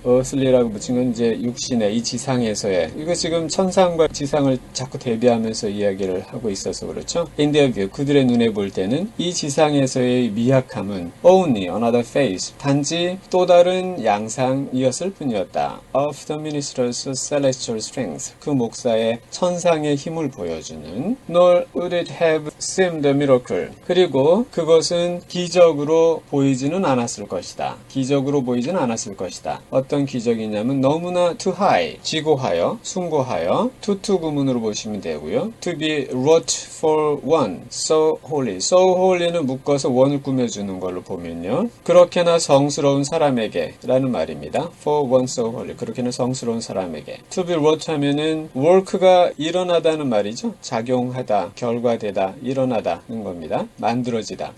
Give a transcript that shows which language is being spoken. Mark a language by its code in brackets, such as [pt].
[ko] earthly라고 붙인 건 이제 육신의 이 지상에서의, 이거 지금 천상과 지상을 자꾸 대비하면서 이야기를 하고 있어서 그렇죠. [en] In their view, [ko] 그들의 눈에 볼 때는 이 지상에서의 미약함은 [en] only another face, [ko] 단지 또 다른 양상이었을 뿐이었다. [en] Of the minister's celestial strength, [ko] 그 목사의 천상의 힘을 보여주는 없는 [en] nor would it have seemed a miracle. [ko] 그리고 그것은 기적으로 보이지는 않았을 것이다. 기적으로 보이지는 않았을 것이다. 어떤 기적이냐면 너무나 [en] too high, [ko] 지고하여, 숭고하여, to 구문으로 보시면 되고요. [en] to be wrought for one, so holy. so holy [ko] 는 묶어서 원을 꾸며주는 걸로 보면요. 그렇게나 성스러운 사람에게 라는 말입니다. [en] for one so holy. [ko] 그렇게나 성스러운 사람에게. [en] to be wrought [ko] 하면은 work가 일어나다는 말이죠. 작용하다, 결과되다, 일어나다는 겁니다. 만들어지다.